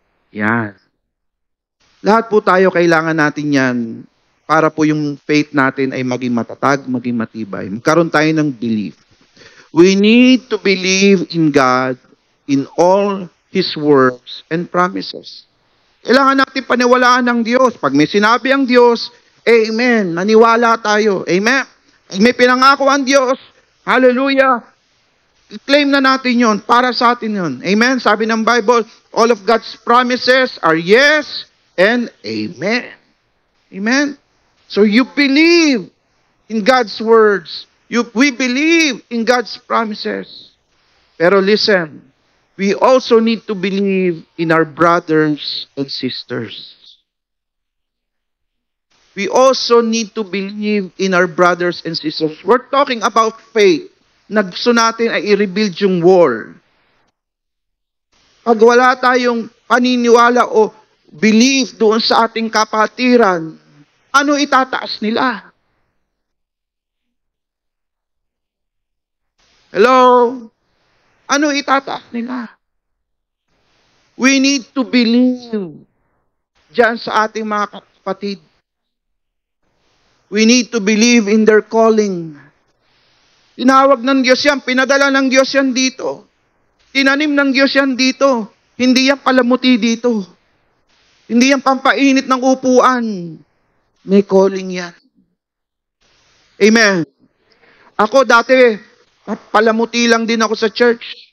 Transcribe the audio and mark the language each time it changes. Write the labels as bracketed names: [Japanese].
[Filipino] Yan. Lahat po tayo kailangan natin yan para po yung faith natin ay maging matatag, maging matibay. Magkaroon tayo ng belief. [English] We need to believe in God in all His words and promises. [Filipino] Kailangan natin paniwalaan ng Diyos. Pag may sinabi ang Diyos, amen. Naniwala tayo. Amen. Pag may pinangako ang Diyos, hallelujah. I-claim na natin yon, para sa atin yon. Amen? Sabi ng [English] Bible, all of God's promises are yes and amen. Amen? So you believe in God's words. We believe in God's promises. [Filipino] Pero [English] listen, we also need to believe in our brothers and sisters. We also need to believe in our brothers and sisters. We're talking about faith. [Filipino] Gusto natin ay i-rebuild yung wall. Pag wala tayong paniniwala o belief doon sa ating kapatiran, ano itataas nila? Hello? Ano itataas nila? [English] We need to believe [Filipino] diyan sa ating mga kapatid. [English] We need to believe in their calling. [Filipino] Tinawag ng Diyos yan, pinadala ng Diyos yan dito. Tinanim ng Diyos yan dito. Hindi yan palamuti dito. Hindi yan pampainit ng upuan. May calling yan. Amen. Ako dati, palamuti lang din ako sa church.